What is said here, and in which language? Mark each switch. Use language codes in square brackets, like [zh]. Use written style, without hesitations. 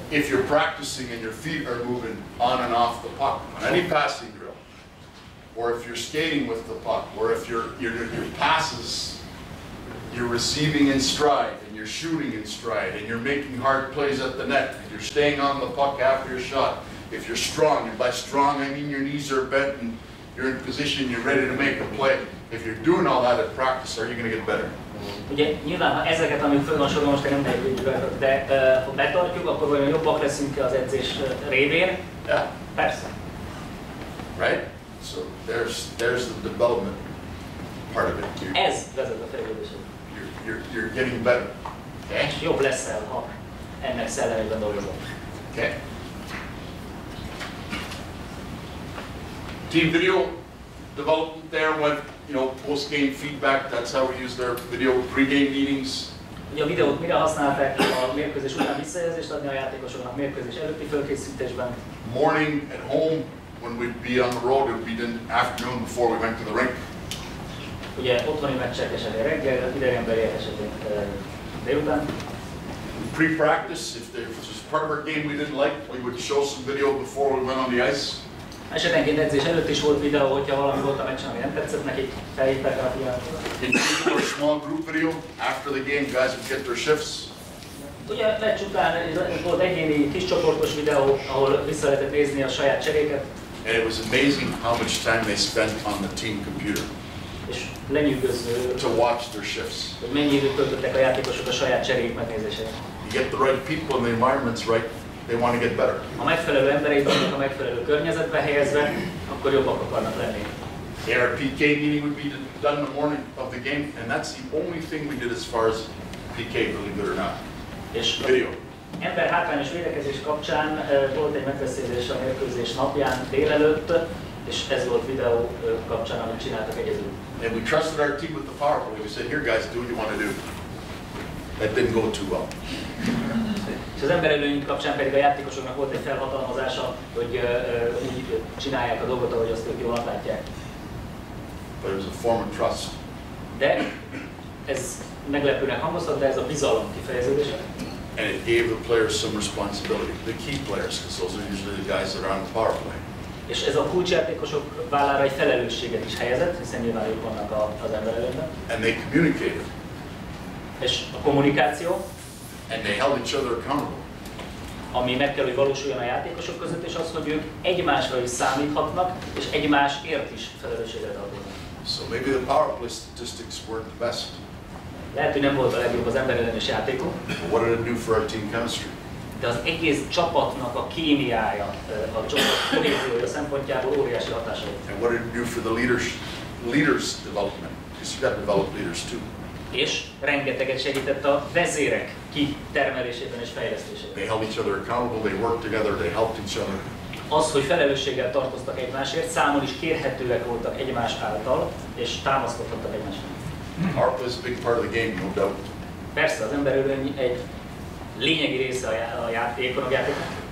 [en] If you're practicing and your feet are moving on and off the puck on any passing drill, or if you're skating with the puck, or if your passes, you're receiving in stride and you're shooting in stride and you're making hard plays at the net, if you're staying on the puck after your shot, if you're strong, and by strong I mean your knees are bent and you're in position, you're ready to make a play. If you're doing all that at practice, are you going to get better? [hu] Ugye nyilván, ha ezeket, amik föl van sorolva, most nem megyünk be, de ha betartjuk, akkor vajon jobbak leszünk az edzés révén? [en] Yeah. [hu] Persze. [en] Right? So there's the development part of it. [hu] Ez vezet a fejlődéshez. [en] You're getting better. Okay? [hu] És jobb leszel, ha ennek szellemében dolgozol. [en] Okay. Team video development there went, post-game feedback, that's how we use their video pre-game meetings. [hu] Ugye a videót mire használták a mérkőzés után visszajelzést adni a játékosoknak mérkőzés előtti fölkészítésben? [en] Morning at home, when we'd be on the road, it would be the afternoon before we went to the rink. [hu] Ugye otthoni meccsek esetén reggel, idegenbeli esetén délután. [en] Pre-practice, if there was part of our game we didn't like, we would show some video before we went on the ice. [hu] Esetenként edzés előtt is volt videó, hogyha valami volt a meccsen, ami nem tetszett nekik, felhívták rá a figyelmet. [en] In small group video, after the game, guys would get their shifts. [hu] Ugye meccs után volt egyéni kiscsoportos videó, ahol vissza lehetett nézni a saját cseréket. [en] And it was amazing how much time they spent on the team computer. [hu] És lenyűgöző, [en] to watch their shifts. [hu] Hogy mennyi időt töltöttek a játékosok a saját cserék megnézésére. [en] You get the right people and the environment's right, they want to get better. [hu] A megfelelő emberek vannak a megfelelő környezetbe helyezve, akkor jobbak akarnak lenni. [en] Our PK meeting would be done in the morning of the game, and that's the only thing we did as far as PK, really good or not. [hu] És [en] video. [hu] Ember hátrányos védekezés kapcsán volt egy megbeszélés a mérkőzés napján délelőtt, és ez volt videó kapcsán, amit csináltak egyedül. [en] And we trusted our team with the power play. We said, here guys, do what you want to do. That didn't go too well. [hu] És az emberelőny kapcsán pedig a játékosoknak volt egy felhatalmazása, hogy úgy csinálják a dolgot, ahogy azt ők jól látják. [en] But it was a form of trust. [hu] De ez meglepőnek hangozhat, de ez a bizalom kifejeződése. [en] And it gave the players some responsibility, the key players, because those are usually the guys that are on the power play. [hu] És ez a kulcsjátékosok vállára egy felelősséget is helyezett, hiszen nyilván ők vannak az emberelőnyben. [en] And they communicated. [hu] És a kommunikáció. [en] And they held each other accountable. [hu] Ami meg kell, hogy valósuljon a játékosok között, és az, hogy ők egymásra is számíthatnak, és egymásért is felelősséget tartoznak. [en] So maybe the power play statistics weren't the best. [hu] Lehet, hogy nem volt a legjobb az emberellenes játékunk. [en] What did it do for our team chemistry? [hu] De az egész csapatnak a kémiája, a csapat kohéziója szempontjából óriási hatása volt. [en] And what did it do for the leaders development? Because you got to develop leaders too. [hu] És rengeteget segített a vezérek kitermelésében és fejlesztésében. [en] They held each other accountable, they worked together, they helped each other. [hu] Az, hogy felelősséggel tartoztak egymásért, számon is kérhetőek voltak egymás által, és támaszkodhattak egymásra. [en] Power play is a big part of the game, no doubt. [hu] Persze, az emberölöny egy lényegi része a játékon, a játékon.